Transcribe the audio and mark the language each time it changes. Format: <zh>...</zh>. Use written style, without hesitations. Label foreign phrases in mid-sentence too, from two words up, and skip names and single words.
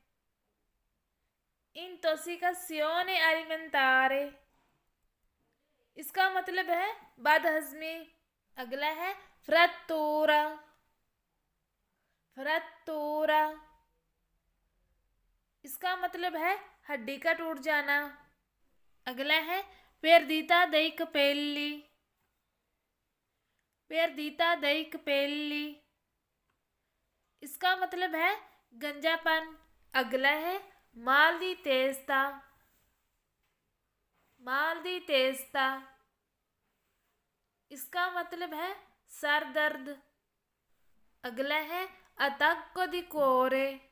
<it>intossicazione alimentare</it> <hi>इसका मतलब है बदहजमी। अगला है फ्रैक्टूरा। फ्रैक्टूरा इसका मतलब है हड्डी का टूट जाना। अगला है</hi> <it>perdita dei capelli. perdita dei capelli</it> <hi>इसका मतलब है गंजापन। अगला है</hi> <it>mal di testa. mal di testa</it> <hi>इसका मतलब है सर दर्द। अगला है</hi> <it>attacco di cuore.</it>